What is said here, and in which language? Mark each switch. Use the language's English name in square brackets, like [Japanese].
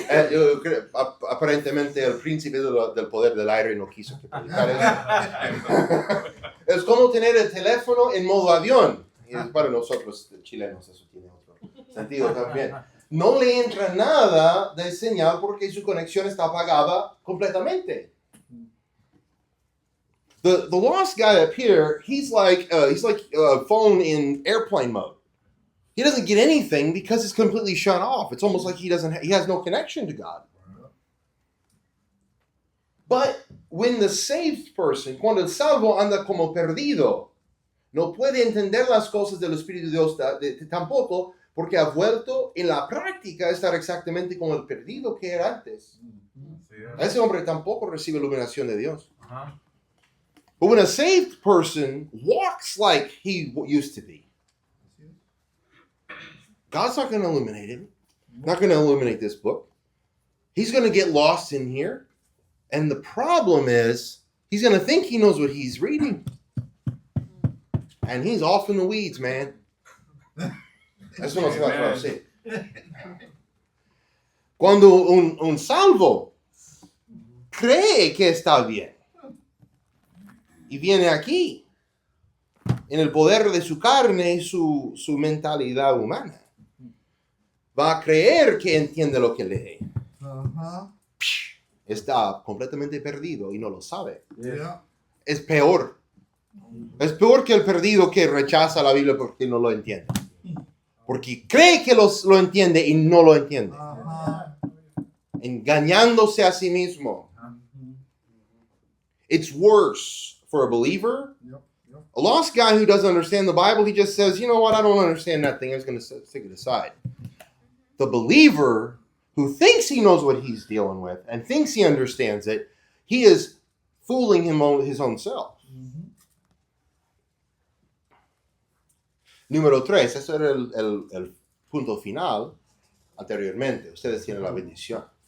[Spanish] Yo creo, aparentemente el príncipe del poder del aire no quiso que predicara eso. Es como tener el teléfono en modo avión. Y para nosotros chilenos eso tiene otro sentido también. No le entra nada de señal porque su conexión está apagada completamente. [English] The lost guy up here, he's like a phone in airplane mode. He doesn't get anything because it's completely shut off. It's almost like he has no connection to God. But when the saved person, [Spanish] cuando el salvo anda como perdido, no puede entender las cosas del Espíritu de Dios tampoco, porque ha vuelto en la práctica a estar exactamente como el perdido que era antes. Ese hombre tampoco recibe iluminación de Dios. [English] But when a saved person walks like he used to be, God's not going to illuminate him. Not going to illuminate this book. He's going to get lost in here. And the problem is, he's going to think he knows what he's reading. And he's off in the weeds, man. [Spanish] Eso no se va a traducir. Cuando un salvo cree que está bien y viene aquí en el poder de su carne y su mentalidad humana, va a creer que entiende lo que lee. Está completamente perdido y no lo sabe. Es peor. Es peor que el perdido que rechaza la Biblia porque no lo entiende. Porque cree que lo entiende y no lo entiende. Engañándose a sí mismo. [English] It's worse for a believer. A lost guy who doesn't understand the Bible, he just says, you know what, I don't understand nothing. I'm just going to stick it aside. The believer who thinks he knows what he's dealing with and thinks he understands it, he is fooling his own self. [Spanish] Número 3, eso era el punto final anteriormente. Ustedes tienen la bendición.